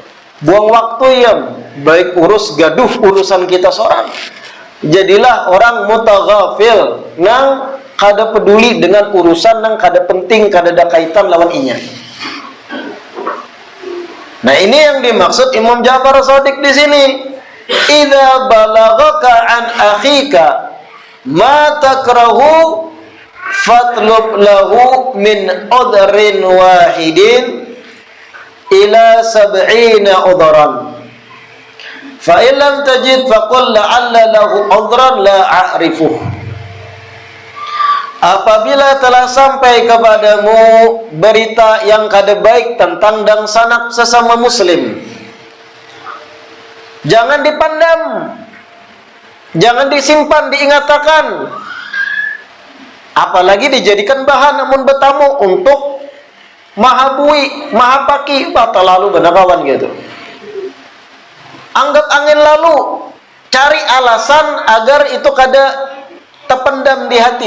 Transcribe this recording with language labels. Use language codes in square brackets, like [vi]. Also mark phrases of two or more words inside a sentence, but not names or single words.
[bjn] Buang waktu ya, baik urus gaduh urusan kita seorang. Jadilah orang mutaghafil, nang kada peduli dengan urusan nang kada penting, kada ada kaitan lawan inya. Nah ini yang dimaksud Imam Ja'far Shadiq di sini. [ar] إذا بلغك عن أخيك ما تكرهه فاطلب له من عذر واحد إلى 70 عذرا. فإن لم تجد فقل لعل له عذرا لا أعرفه. [bjn] Apabila telah sampai kepadamu berita yang kada baik tentang dan sanak sesama muslim, jangan dipandam, jangan disimpan, diingatakan, apalagi dijadikan bahan namun bertamu untuk mahabui, mahapaki, bata lalu benakawan gitu. Anggap angin lalu, cari alasan agar itu kada terpendam di hati.